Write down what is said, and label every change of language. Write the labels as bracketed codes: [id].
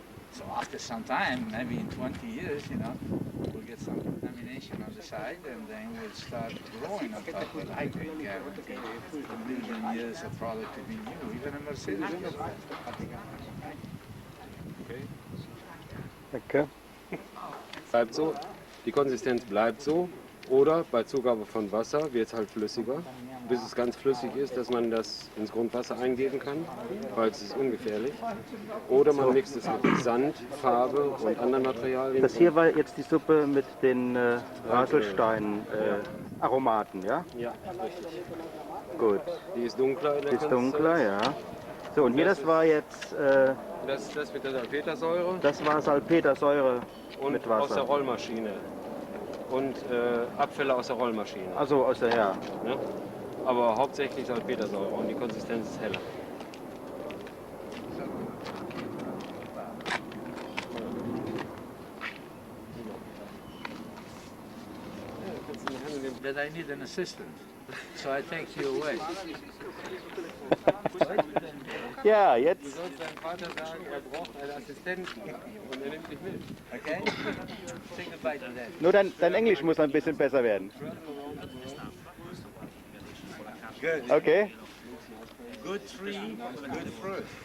[en] So after some time, maybe in 20 years, you know, we'll get some contamination on the side, and then we'll start growing on top of it. I can guarantee a million years of product to be new. Even a Mercedes gets that. Okay. [de] Danke. Bleibt so, die Konsistenz bleibt so, oder bei Zugabe von Wasser wird es halt flüssiger, bis es ganz flüssig ist, dass man das ins Grundwasser eingeben kann, weil es ist ungefährlich. Oder man mixt es mit Sand, Farbe und anderen Materialien. Das hier war jetzt die Suppe mit den Raselstein-Aromaten, ja? Ja, richtig. Gut. Die ist dunkler in der Die ist dunkler, ja. So, und hier das war jetzt... das mit der Salpetersäure. Das war Salpetersäure und mit Wasser. Aus der Rollmaschine. Und Abfälle aus der Rollmaschine. Also aus der, ja. Ne? Aber hauptsächlich Salpetersäure und die Konsistenz ist heller. [en] That I need an assistant, so I take you away. [de] Ja, Du jetzt. sollst deinem Vater sagen, er braucht einen Assistenten und er nimmt dich mit. [en] Okay? Take a bite of that. [de] Nur dein Englisch muss ein bisschen besser werden. [en] Good. Okay. Good tree, good fruit.